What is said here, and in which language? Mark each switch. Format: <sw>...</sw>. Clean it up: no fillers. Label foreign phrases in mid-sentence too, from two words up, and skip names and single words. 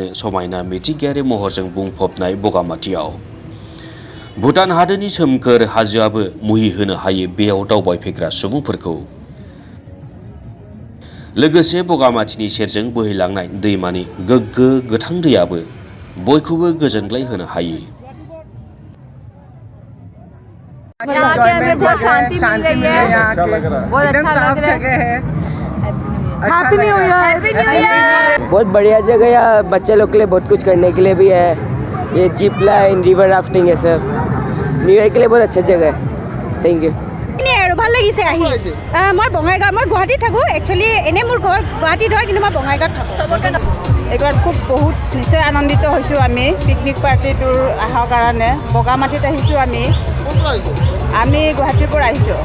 <brx>समायना मिथिंगायारि महरजों बुंफबनाय बगामाथियाव भुटान हादोरनि सोमखोर हाजोआबो मुहि होनो हायो बेयाव दावबायफैग्रा सुबुंफोरखौ। लोगोसे बगामाथिनि सेरजों बोहैलांनाय दैमानि गोग्गो गोथां दैयाबो बयखौबो गोजोनग्लाय होनो हायो।</brx> <hi>यहाँ के हमें बहुत शांति मिल रही है, अच्छा लग रहा है, बहुत अच्छा लग रहा है।</hi> <en>happy new year.</en> <hi>बहुत बढ़िया जगह है, बच्चे लोग के लिए बहुत कुछ करने के लिए भी है। ये</hi> <en>zip line, river rafting</en> <hi>है सब।</hi> <en>new year</en> <hi>के लिए बहुत अच्छा जगह है।</hi> <en>thank you.</en> <as>ভাল লাগিছে আহি। মই বঙাইগাঁও, মই গুৱাহাটীত থাকোঁ। একচুৱেলি এনেই মোৰ ঘৰ গুৱাহাটীত হয়, কিন্তু মই বঙাইগাঁৱত থাকোঁ। এইবাৰ খুব বহুত নিশ্চয় আনন্দিত হৈছোঁ আমি পিকনিক পাৰ্টিটোৰ অহাৰ কাৰণে। বগামাটিত আহিছোঁ আমি গুৱাহাটীৰ পৰা আহিছোঁ।</as>